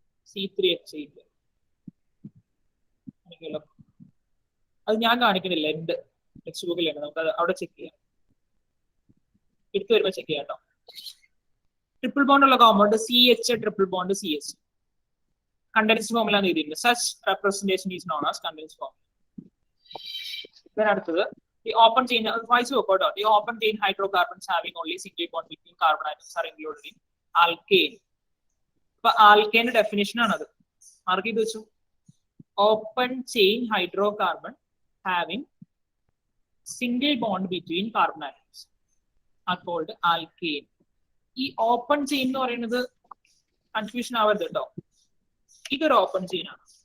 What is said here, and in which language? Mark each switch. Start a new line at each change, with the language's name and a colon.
Malayalam: C3H8 അത് ഞാൻ കാണിക്കുന്നില്ല, എന്റെ ടെക്സ്റ്റ് ബുക്കിലാണ്, നമുക്ക് അത് അവിടെ ചെക്ക് ചെയ്യാം, എടുത്തു വരുമ്പോൾ ചെക്ക് ചെയ്യാം കേട്ടോ. ട്രിപ്പിൾ ബോണ്ട് ഉള്ള compound CH triple bond CH. Contents formula എന്ന് എഴുതിയിട്ടുണ്ട്.
English: Such representation is known as condensed formula. അടുത്തത് the open chain, the open chain hydrocarbons having only single bond between carbon atoms are included in alkane.
Malayalam: അപ്പൊ ആൽക്കേന്റെ definition ആണത്, mark ചെയ്ത് വെച്ചു.
English: Open chain hydrocarbon having single bond between carbon atoms are called alkane.
Malayalam: ഈ open chain എന്ന് പറയുന്നത് confusion ആവരുത് കേട്ടോ, ഇതൊരു ഓപ്പൺ ചെയിൻ ആണ്.